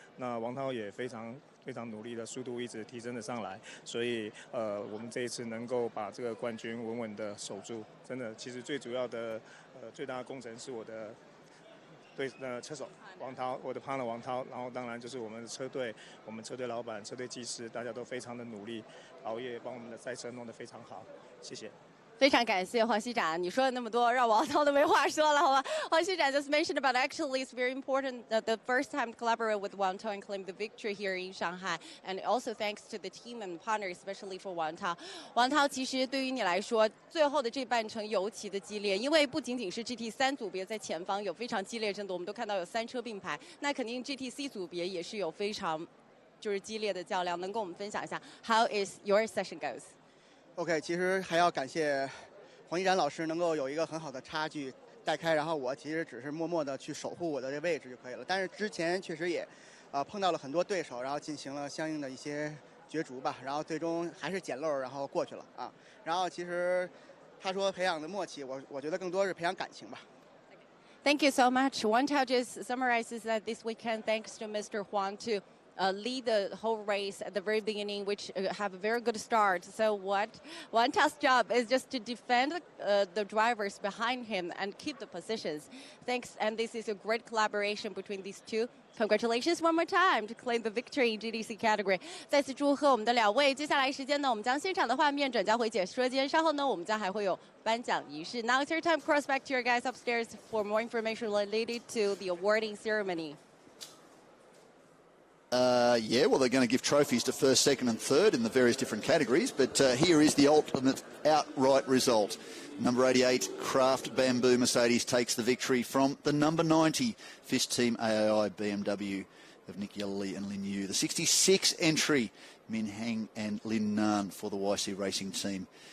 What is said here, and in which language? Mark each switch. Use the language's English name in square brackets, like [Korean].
[Chinese] 那王涛也非常努力的，速度一直提升的上来，所以我们这一次能够把这个冠军稳稳的守住，真的，其实最主要的最大的功臣是我的车手王涛，我的 partner 王涛，然后当然就是我们的车队，我们车队老板、车队技师，大家都非常的努力，熬夜帮我们的赛车弄得非常好，谢谢。非常感谢黄熙展，你说了那么多，让王涛都没话说了，好吧？ [English] 黄熙展 just mentioned about actually it's very important that the first time to collaborate with Wang Tao and claim the victory here in Shanghai, and also thanks to the team and partner, especially for Wang Tao. [Chinese] 王涛其实对于你来说，最后的这半程尤其的激烈，因为不仅仅是 GT3 组别在前方有非常激烈争夺，我们都看到有3车并排，那肯定 GTC 组别也是有非常就是激烈的较量，能跟我们分享一下 [English] How is your session goes? [Chinese] OK， 其实还要感谢黄一然老师能够有一个很好的差距带开，然后我其实只是默默的去守护我的这位置就可以了。但是之前确实也碰到了很多对手，然后进行了相应的一些角逐吧，然后最终还是捡漏，然后过去了啊。然后其实他说培养的默契，我觉得更多是培养感情吧。 [English] Thank you so much. Wang Tao just summarizes that this weekend, thanks to Mr. Huang, to lead the whole race at the very beginning, which have a very good start. So what Wang Tao's job is just to defend the drivers behind him and keep the positions. Thanks, and this is a great collaboration between these two. Congratulations one more time to claim the victory in GTC category. [Chinese] 再次祝贺我们的两位。接下来时间呢，我们将现场的画面转交回解说间。稍后呢，我们将还会有颁奖仪式。 [English] Now it's your time. Cross back to your guys upstairs for more information related to the awarding ceremony. Yeah, well, they're going to give trophies to first, second and third in the various different categories, but here is the ultimate outright result. Number 88, Kraft Bamboo Mercedes takes the victory from the number 90, FIS Team AAI BMW of Nick Yellerly and Lin Yu. The 66 entry, Min Heng and Lin Nan for the YC Racing team.